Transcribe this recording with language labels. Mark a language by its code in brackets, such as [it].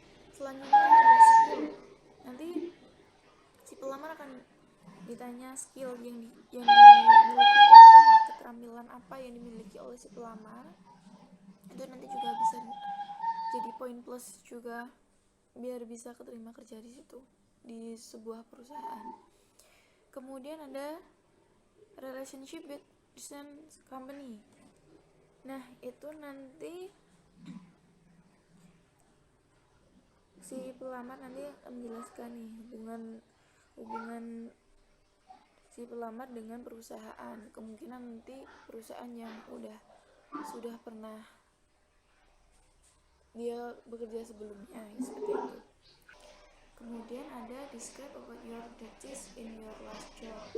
[id] Selanjutnya ada skill, nanti si pelamar akan ditanya skill yang dimiliki itu apa, keterampilan apa yang dimiliki oleh si pelamar. Itu nanti juga bisa jadi poin plus juga biar bisa keterima kerja di situ, di sebuah perusahaan. Kemudian ada [en] relationship with different company. [id] Nah, itu nanti si pelamar nanti menjelaskan nih hubungan si pelamar dengan perusahaan. Kemungkinan nanti perusahaan yang sudah pernah dia bekerja sebelumnya, seperti itu. Kemudian ada [en] describe about your duties in your last job.